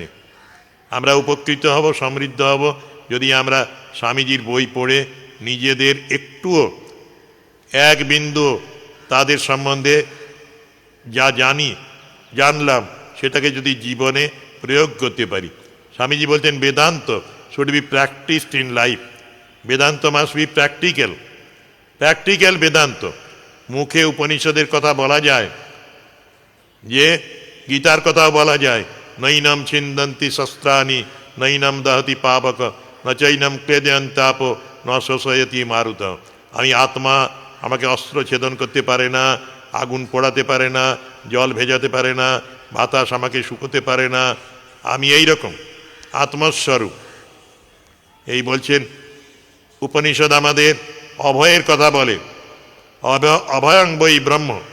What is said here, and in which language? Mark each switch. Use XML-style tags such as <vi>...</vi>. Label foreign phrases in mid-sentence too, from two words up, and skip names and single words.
<bn>আমরা উপকৃত হব, সমৃদ্ধ হব যদি আমরা স্বামীজির বই পড়ে নিজেদের একটুও এক বিন্দু তাদের সম্বন্ধে যা জানলাম সেটাকে যদি জীবনে প্রয়োগ করতে পারি।</bn> <en>স্বামীজি বলতেন Vedanta should be practiced in life. Vedanta must be practical. Practical Vedanta.</en> <bn>মুখে উপনিষদের কথা বলা যায়, যে গীতার কথাও বলা যায়,</bn> <sa>নৈনম ছিন্দন্তি শস্ত্রাণি নৈনম দহতি পাবক নচৈনম ক্লেদয়ন্তাপ ন শোষয়তি মারুত।</sa> <bn>আমি আত্মা, আমাকে অস্ত্র ছেদন করতে পারে না, আগুন পোড়াতে পারে না, জল ভেজাতে পারে না, বাতাস আমাকে শুকোতে পারে না। আমি এই রকম আত্মস্বরূপ। এই বলছেন উপনিষদ আমাদের অভয়ের কথা বলে,</bn> <sa>অভয়ং বৈ ব্রহ্ম।</sa>